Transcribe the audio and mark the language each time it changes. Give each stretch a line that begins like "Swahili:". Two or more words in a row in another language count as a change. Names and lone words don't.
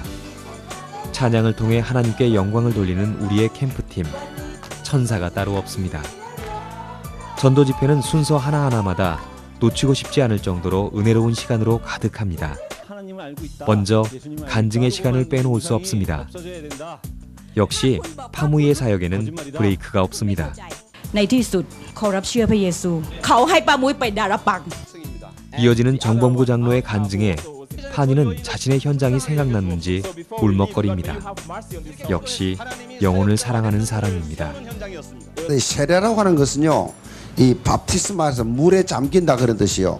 Korean: 찬양을 통해 하나님께 영광을 돌리는 우리의 캠프팀, 천사가 따로 없습니다. 전도 집회는 순서 하나하나마다 놓치고 싶지 않을 정도로 은혜로운 시간으로 가득합니다. 먼저 간증의 시간을 빼놓을 수 없습니다. 역시 파무이의 사역에는 브레이크가 없습니다.
Thai: ในที่สุดขอรับเชื่อพระเยซูเขาให้ป้ามุ้ยไปดาราปัง
Korean: 이어지는 정범구 장로의 간증에 파니는 자신의 현장이 생각났는지 울먹거립니다. 역시 영혼을 사랑하는 사람입니다. 세례라고 하는 것은요, 이 밥티스마에서 물에 잠긴다 그런 뜻이요.